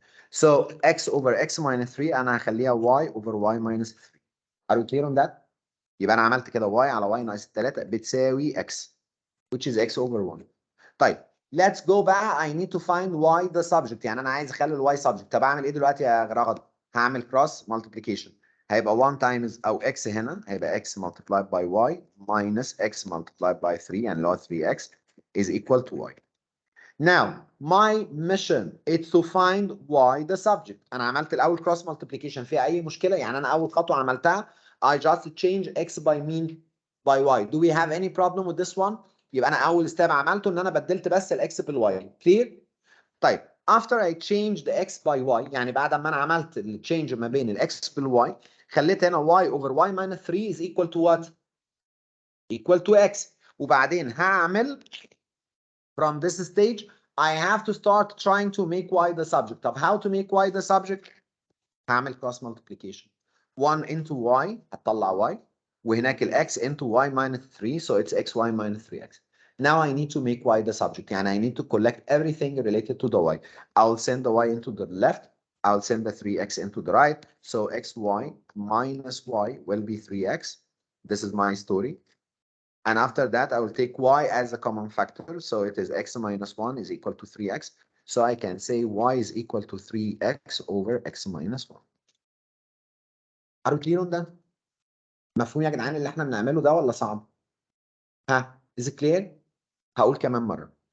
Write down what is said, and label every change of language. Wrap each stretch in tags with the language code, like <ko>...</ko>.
<en>So x over x minus 3</en> <ar>أنا هخليها</ar> <en>y over y minus 3. Are you clear on that?</en> <ar>يبقى أنا عملت كده y على y ناقص 3 بتساوي x,</ar> <en>which is x over 1. طيب, let's go بقى. I need to find y the subject.</en> <ar>يعني أنا عايز أخلي ال y subject. طب أعمل إيه دلوقتي يا رغد؟ هعمل cross multiplication. هيبقى 1 times أو x هنا هيبقى x multiplied by y minus x multiplied by 3 يعني اللي هو 3x</ar> <en>is equal to y. Now, my mission is to find y the subject.</en> <ar>أنا عملت الأول cross multiplication. فيها أي مشكلة؟ يعني أنا أول خطوة عملتها</ar> <en>I just change x by mean by y. Do we have any problem with this one?</en> <ar>يبقى انا اول ستيب عملته ان انا بدلت بس الاكس بالواي. كلير؟ طيب</ar> <en>after I changed the x by y،</en> <ar>يعني بعد ما انا عملت التشينج ما بين الاكس بالواي، خليت هنا y over y minus 3</ar> <en>is equal to what؟ equal to x.</en> <ar>وبعدين هعمل</ar> <en>from this stage I have to start trying to make y the subject. طب how to make y the subject؟ هعمل cross multiplication. 1 into y هتطلع y، وهناك ال x into y minus 3 so it's xy minus 3x. Now I need to make y the subject. يعني I need to collect everything related to the y. I'll send the y into the left. I'll send the 3x into the right. So xy minus y will be 3x. This is my story. And after that, I will take y as a common factor. So it is x minus 1 is equal to 3x. So I can say y is equal to 3x over x minus 1. Are we clear on that؟</en> <ar>مفهوم يا جدعان اللي احنا بنعمله ده ولا صعب؟ ها؟</ar> <en>Is it clear؟</en> <ar>هقول كمان مرة.</ar>